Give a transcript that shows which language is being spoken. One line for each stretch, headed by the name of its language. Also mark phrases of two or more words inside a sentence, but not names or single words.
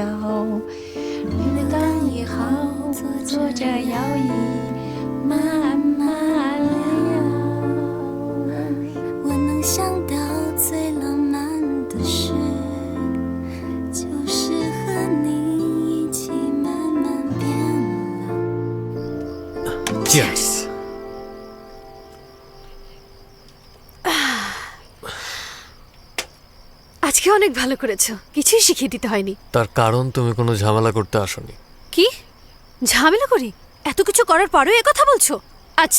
Chinese: 绿的刚也好，坐着摇椅慢慢聊。我能想到最浪漫的事，就是和你一起慢慢变老。
English: Cheers!
Bangla: আজকে অনেক ভালো করেছো, কিছুই শিখিয়ে দিতে হয়নি। তার কারণ তুমি কোনো ঝামেলা করতে আসোনি। কি ঝামেলা করি? এত কিছু করার পরেও এ কথা বলছো?